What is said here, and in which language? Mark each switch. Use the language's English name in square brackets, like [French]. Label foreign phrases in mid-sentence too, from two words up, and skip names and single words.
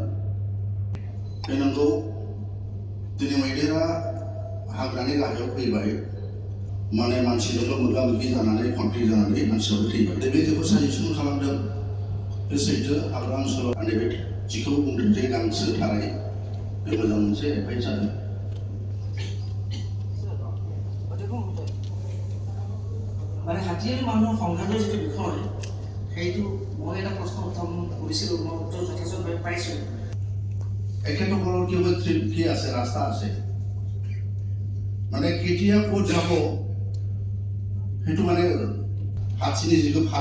[Bodo] बे नंगौ, दिनै मैदेरा हाग्रानि गाहायाव फैबाय, माने मानसिजोंल' मोगा मोगि जानानै कनफ्लिक्ट जानानै मानसियाबो थैबाय। दा बे जेखौ साजेसन खालामदों बे सैथो, हाग्रा ओनसोलाव नैबे जिखौ बुंदों जे गांसो थानाय, बे मोजां मोनसे एडभाइस जादों। [Assamese] মানে হাতীৰ মানুহৰ সংঘাতৰ যিটো বিষয় সেইটো মই এটা প্ৰশ্ন প্ৰথম কৰিছিলোঁ, মই উত্তৰ যথেষ্টভাৱে পাইছোঁ। এখেতসকলৰ কি আছে, ৰাস্তা আছে, মানে কেতিয়া ক'ত যাব সেইটো মানে হাত চিনি যিটো ভাল।